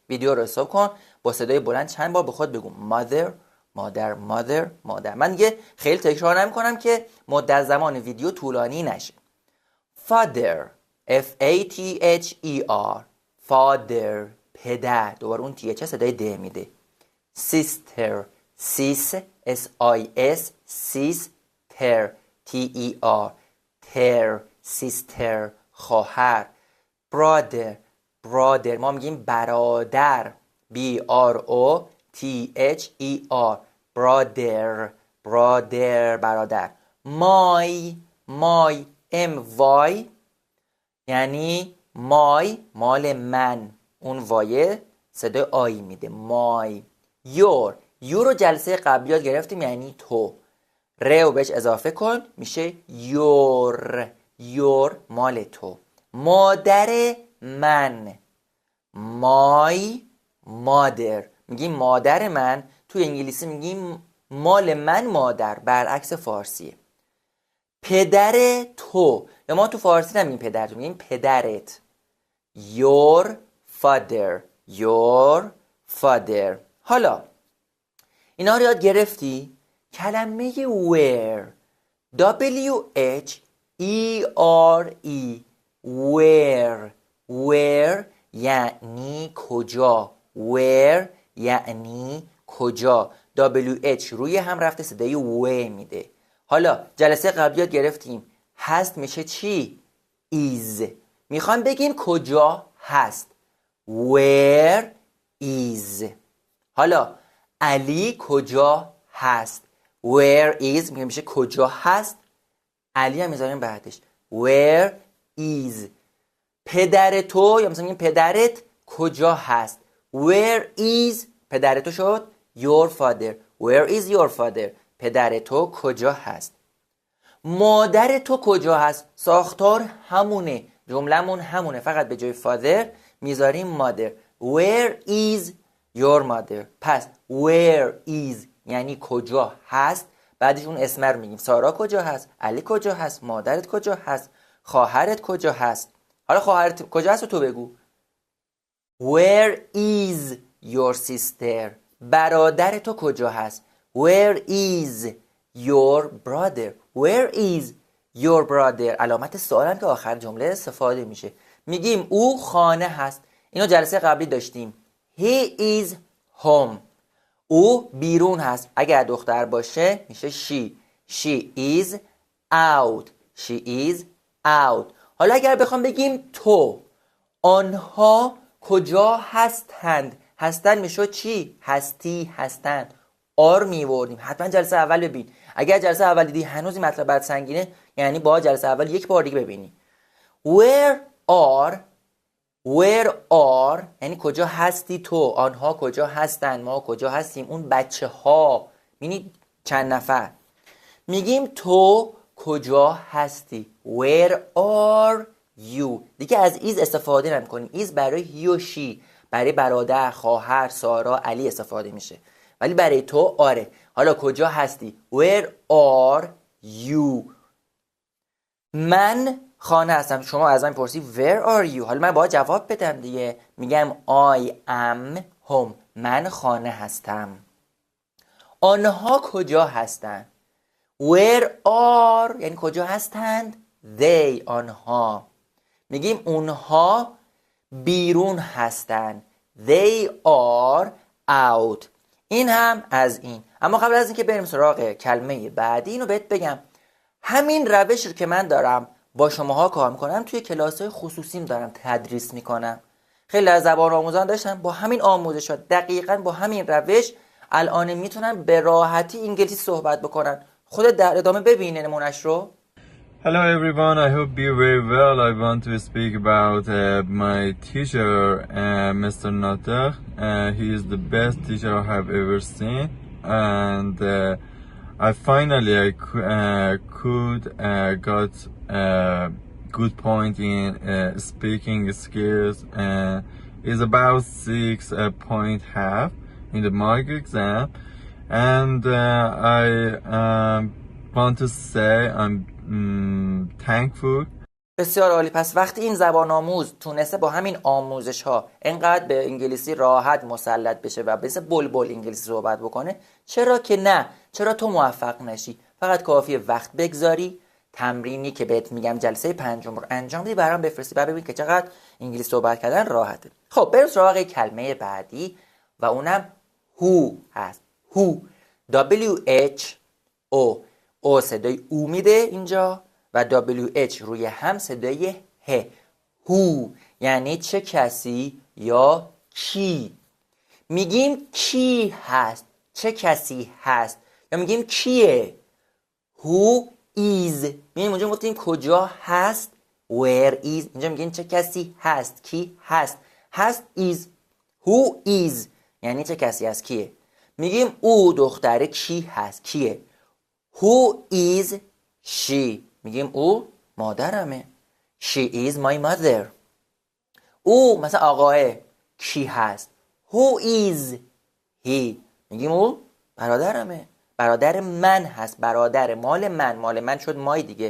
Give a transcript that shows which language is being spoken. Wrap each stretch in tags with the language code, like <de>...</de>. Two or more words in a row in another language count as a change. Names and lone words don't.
<fa>ویدیو رو حساب کن با صدای بلند چند بار به خود بگو مادر. من دیگه خیلی تکرار نمیکنم که مدت زمان ویدیو طولانی نشه.</fa> <en>father F-A-T-H-E-R father</en> <fa>پدر، دوباره اون تی اچ صدای د میده.</fa> <en>sister S-I-S sister T-E-R ter sister خواهر.</en> <fa>brother ما میگیم برادر</fa> <en>B-R-O-T-H-E-R brother</en> <fa>برادر.</fa> <en>my M-Y</en> <fa>یعنی مای مال من، اون وایه صدای آی میده. مای. یور رو جلسه قبلی یاد گرفتیم یعنی تو، رو بهش اضافه کن میشه یور مال تو. مادر من</fa> <en>my mother</en> <fa>میگیم مادر من، توی انگلیسی میگیم مال من مادر، برعکس فارسیه. پدر تو، یا ما تو فارسی نمیگیم پدر تو، میگیم پدرت.</fa> <en>your father.</en> <fa>حالا اینا رو یاد گرفتی؟ کلمه</fa> <en>where W-H-E-R-E where</en> <fa>یعنی کجا. where یعنی کجا. W-H روی هم رفته صدای و میده. حالا جلسه قبلی یاد گرفتیم هست میشه چی؟ is. میخوام بگیم کجا هست.</fa> <en>where is.</en> <fa>حالا علی کجا هست.</fa> <en>where is</en> <fa>میشه کجا هست. علی هم میذاریم بعدش</fa> <en>where is.</en> <fa>پدر تو یا مثلا میگیم پدرت کجا هست.</fa> <en>where is</en> <fa>پدر تو شد</fa> <en>your father. where is your father</en> <fa>پدر تو کجا هست. مادر تو کجا هست. ساختار همونه، جمله‌مون همونه، فقط به جای father میذاریم mother.</fa> <en>where is your mother.</en> <fa>پس</fa> <en>where is</en> <fa>یعنی کجا هست، بعدش اون اسم رو میگیم. سارا کجا هست، علی کجا هست، مادرت کجا هست، خواهرت کجا هست. حالا خواهرت کجا هست تو بگو.</fa> <en>where is your sister</en> <fa>برادر تو کجا هست.</fa> <en>where is your brother. where is your brother</en> <fa>علامت سوالن که آخر جمله استفاده میشه. میگیم او خانه هست. اینو جلسه قبلی داشتیم.</fa> <en>he is home</en> <fa>او بیرون هست. اگر دختر باشه میشه</fa> <en>she is out.</en> <fa>حالا اگر بخوام بگیم تو، آنها کجا هستند میشه چی؟ هستند. آر میوردیم. حتما جلسه اول ببین. اگر جلسه اول دیدی هنوز این مطلب برات سنگینه، یعنی با جلسه اول یک بار دیگه ببینی. where are یعنی کجا هستی تو، آنها کجا هستن، ما کجا هستیم، اون بچه ها، یعنی چند نفر. میگیم تو کجا هستی.</fa> <en>where are you.</en> <fa>دیگه از ایز استفاده نمی‌کنیم. ایز برای هی و شی، برای برادر، خواهر، سارا، علی استفاده میشه، ولی برای تو آره. حالا کجا هستی.</fa> <en>where are you.</en> <fa>من خانه هستم. شما از من پرسی</fa> <en>where are you.</en> <fa>حالا من باید جواب بدم دیگه. میگم</fa> <en>I am home.</en> <fa>من خانه هستم. آنها کجا هستن.</fa> <en>where are</en> <fa>یعنی کجا هستند. they آنها. میگیم اونها بیرون هستند.</fa> <en>they are out.</en> <fa>این هم از این. اما قبل از اینکه بریم سراغ کلمه بعدی اینو بهت بگم همین روش رو که من دارم با شماها کار میکنم توی کلاس‌های خصوصیم دارم تدریس میکنم. خیلی از زبان آموزان داشتن با همین آموزش‌ها دقیقاً با همین روش الان میتونن به راحتی انگلیسی صحبت بکنن. خودت در ادامه ببین نمونه‌اش رو.</fa> <en>Hello everyone, I hope you're very well. I want to speak about my teacher, Mr. Nader. He is the best teacher I have ever seen, and I finally could got good point in speaking skills. Is about 6.5 in the mock exam, and I want to say I'm thankful.</en> <fa>بسیار عالی. پس وقتی این زبان آموز تونسته با همین آموزش ها انقدر به انگلیسی راحت مسلط بشه و مثل بلبل انگلیسی صحبت بکنه، چرا که نه؟ چرا تو موفق نشی؟ فقط کافیه وقت بگذاری، تمرینی که بهت میگم جلسه 5 رو انجام بدی، برام بفرستی و ببین که چقدر انگلیسی صحبت کردن راحته. خب بریم سراغ کلمه بعدی و اونم who هست.</fa> <en>who WHO</en> <fa>او صدای او میده اینجا و WH روی هم صدای ه. who یعنی چه کسی یا کی. میگیم کی هست، چه کسی هست، یا میگیم کیه.</fa> <en>who is</en> <fa>میگیم اونجا گفتیم کجا هست</fa> <en>where is،</en> <fa>اینجا میگیم چه کسی هست، کی هست. هست is.</fa> <en>who is</en> <fa>یعنی چه کسی هست، کیه. میگیم او دختره کی هست، کیه.</fa> <en>who is she</en> <fa>میگیم او مادرمه.</fa> <en>she is my mother.</en> <fa>او مثلا آقاه کی هست.</fa> <en>who is he</en> <fa>میگیم او برادرمه، برادر من هست، برادر مال من شد مای دیگه.</fa>